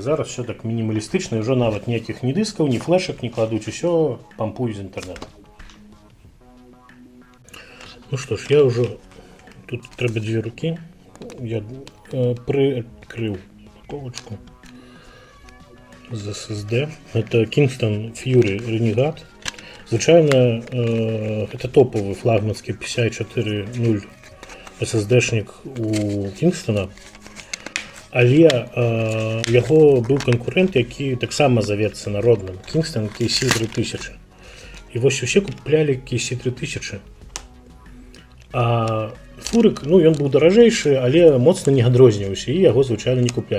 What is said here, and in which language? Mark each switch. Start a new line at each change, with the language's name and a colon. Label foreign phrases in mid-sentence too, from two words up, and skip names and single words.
Belarusian: Зараз все так мінімалістычна, ўжо нават ніякіх ні дыскаў, ні флешак не кладуць, усё пампуюць з інтэрнэту. Ну што ж, я ўжо... Тут трэба 2 рукі. Я прыкрыў упаковочку з SSD. Это Kingston Fury Renegade. Звычайна, это топавы флагманскі PCI 4.0 SSD-шнік у Kingston, але у яго быў канкурэнт, які таксама завецца народным, Kingston KC3000. І вось усе куплялі KC3000. А фурык, ну, ён быў даражэйшы, але моцна не адрозніваўся, і яго звычайна не куплялі.